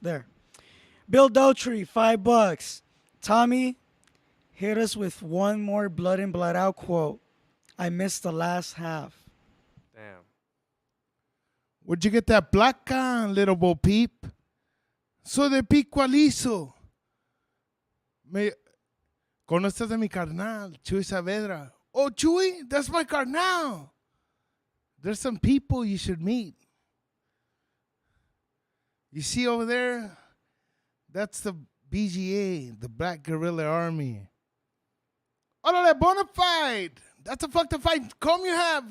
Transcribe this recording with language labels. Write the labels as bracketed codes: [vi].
[en] There. Bill Dauterive, $5. Tommy, hit us with one more blood in, blood out quote. I missed the last half. Damn. Where'd you get that placa, little Bo Peep? [es] Soy de Pico Aliso. ¿Conoces a mi carnal, Chuy Saavedra? [en] Oh, Chuy, that's my carnal. There's some people you should meet. You see over there? That's the BGA, the Black Guerrilla Army. Órale, Bonafide. That's a fucked up fight comb you have.